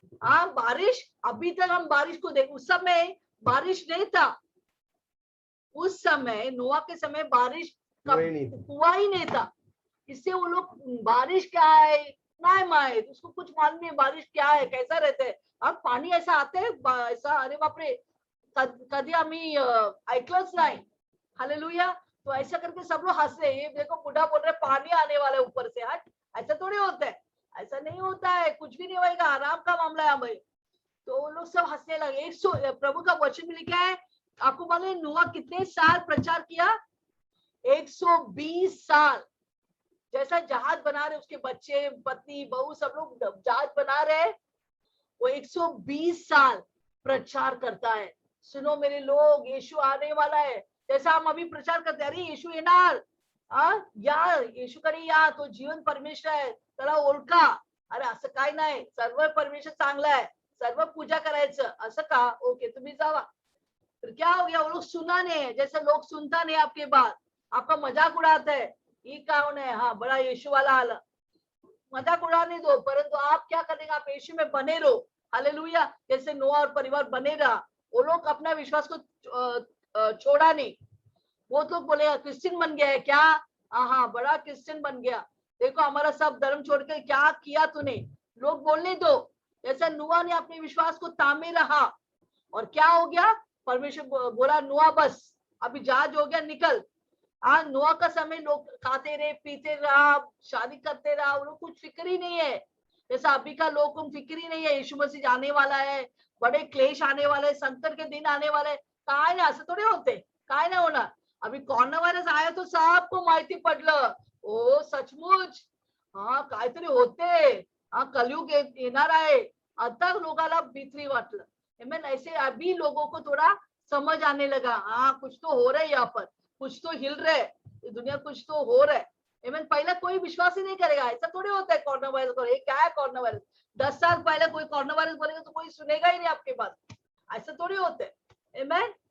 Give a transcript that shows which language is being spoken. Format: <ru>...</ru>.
<hi>हाँ, बारिश, अभी तक हम बारिश को देख, उस समय बारिश नहीं था, उस समय नोआ के समय बारिश हुआ ही नहीं था, इससे वो लोग बारिश क्या है</hi> <mr>नाही माहित,</mr> <hi>उसको कुछ मालूम नहीं बारिश क्या है, कैसा रहता है। अब पाणी ऐसा आते है, ऐसा, अरे बापरे, कभी</hi> <mr>आम्ही ऐकलंच नाही।</mr> <hi>हालेलुया। तो ऐसा करके सब लोग हंस रहे, ये देखो बुढ़ा बोल रहे पानी आने वाला है ऊपर से, हट, ऐसा थोड़ी होता है, ऐसा नहीं होता है, कुछ भी नहीं होगा, आराम का मामला है हमें। तो वो लोग सब हंसने लगे। प्रभु का वचन में लिखा है, आपको मालूम है नोआ कितने साल प्रचार किया? 120 साल। जैसा जहाज बना रहे, उसके बच्चे, पत्नी, बहू, सब लोग जहाज बना रहे, वो 120 साल प्रचार करता है। सुनो मेरे लोग, यीशु आने वाला है, जैसा हम अभी प्रचार करते हैं,</hi> <mr>अरे यीशु येणार, या येशूकडे या, तो जीवन परमेश्वर आहे, त्याला ओळखा। अरे असं काय नाही, सर्व परमेश्वर चांगला है, सर्व पूजा करायचं, असं का?</mr> <hi>ओके,</hi> <mr>तुम्ही जावा।</mr> <hi>फिर क्या हो गया? वो लोग सुना नहीं, जैसे लोग सुनता नहीं आपके बात, आपका मजाक उड़ाते है, ये कौन है, हाँ बड़ा यीशु वाला आला, मजाक उड़ाने दो, परंतु आप क्या करेंगे? आप यीशु में बने रहो। हालेलुया। जैसे नोआ और परिवार बने रहा, वो लोग अपना विश्वास को छोड़ा नहीं। वो तो बोले क्रिश्चियन बन गया है क्या? हाँ, बड़ा क्रिश्चियन बन गया, देखो हमारा सब धर्म छोड़ के क्या किया तूने, लोग बोलने दो। जैसा नोआ ने अपने विश्वास को तामे रहा, और क्या हो गया? परमेश्वर बोला नोआ बस अभी जहाज हो गया, निकल। हाँ, नोआ का समय लोग खाते रहे, पीते रहा, शादी करते रहा, उनको कुछ फिक्र ही नहीं है। जैसा अभी का लोग को फिक्र ही नहीं है, यीशु मसीह आने वाला है, बड़े क्लेश आने वाले, संकट के दिन आने वाले,</hi> <mr>काय ना असं थोडे होते, काय नाही होणार।</mr> <hi>अभी कोरोना वायरस आया तो सबको</hi> <mr>माहिती पडलं, ओ सचमुच, हाँ काहीतरी होते, हाँ कलयुग येणार आहे, आता लोकांना भीती वाटलं।</mr> <hi>ऐसे अभी लोगों को थोड़ा समझ आने लगा, हाँ कुछ तो हो रहा है, यहाँ पर कुछ तो हिल रहा है, ये दुनिया कुछ तो हो रहा है। पहले कोई विश्वास ही नहीं करेगा, ऐसा थोड़ी होता है कोरोना वायरस को, ये क्या है कोरोना वायरस? 10 साल पहले कोई कोरोना वायरस बोलेगा तो कोई सुनेगा ही नहीं आपके बात, ऐसा थोड़ी होता है। आमीन।</hi>